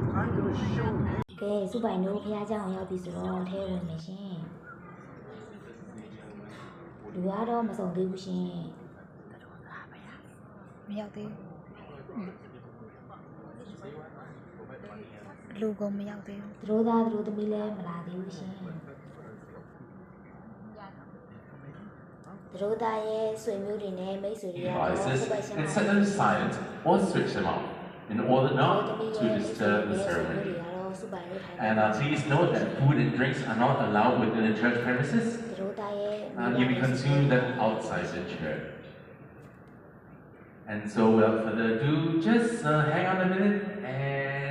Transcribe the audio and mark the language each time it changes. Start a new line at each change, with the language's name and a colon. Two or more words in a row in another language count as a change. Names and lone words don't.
English: I'm going to show you.
Burmese: ကဲစုပိုင်တို့ဖះเจ้าအောင်ရောက်ပြီဆိုတော့ထဲဝင်မယ်ရှင်လူကတော့မစုံသေးဘူးရှင် မရောက်သေးဘူးလူကမရောက်သေးဘူး သူတို့သားသူတို့သမီးလည်းမလာသေးဘူးရှင်သူတို့သားရဲ့ဆွေမျိုးတွေနဲ့မိတ်ဆွေတွေကတော့စုပိုင်ရှင်
English: and set them aside or switch them off in order not to disturb the ceremony. And please note that food and drinks are not allowed within the church premises. You may consume them outside the church. And so without further ado, just hang on a minute and...